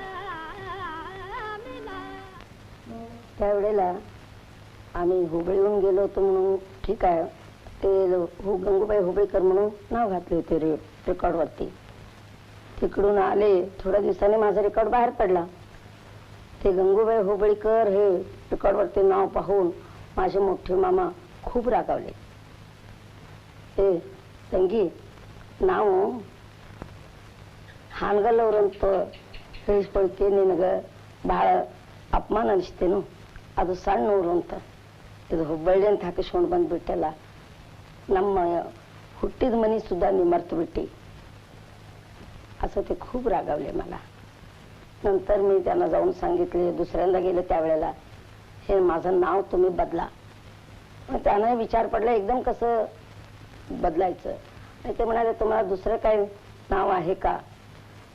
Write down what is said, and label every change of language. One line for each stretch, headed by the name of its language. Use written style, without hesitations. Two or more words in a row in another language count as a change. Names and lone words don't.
Marathi: त्यावेळेला आम्ही हुबळीहून गेलो होतो म्हणून ठीक आहे, ते गंगूबाई हुबळीकर म्हणून नाव घातले होते रेकॉर्डवरती. तिकडून आले, थोड्या दिवसांनी माझा रेकॉर्ड बाहेर पडला. ते गंगूबाई हुबळीकर हे रेकॉर्डवरती नाव पाहून माझे मोठे मामा खूप रागावले.
Kannada: ते ತಂಗಿ ನಾವು ಹಾನಗಲ್ಲವರಂತ ಹೇಳಿಸ್ಕೊಳ್ಕೆ ನಿನಗೆ ಬಹಳ ಅಪಮಾನ ಅನಿಸ್ತೇನು, ಅದು ಸಣ್ಣವರು ಅಂತ ಇದು ಹುಬ್ಬಳ್ಳಿ ಅಂತ ಹಾಕಿಸ್ಕೊಂಡು ಬಂದ್ಬಿಟ್ಟಲ್ಲ, ನಮ್ಮ ಹುಟ್ಟಿದ ಮನೆ ಸುದ್ದ ನೀ ಮರ್ತು ಬಿಟ್ಟಿ
Marathi: असं ते खूप रागावले मला. नंतर मी त्यांना जाऊन सांगितले, दुसऱ्यांदा गेले त्यावेळेला, हे माझं नाव तुम्ही बदला. त्यांना विचार पडला एकदम कसं बदलायचं. आणि ते म्हणाले तुम्हाला दुसरं काही नाव आहे का?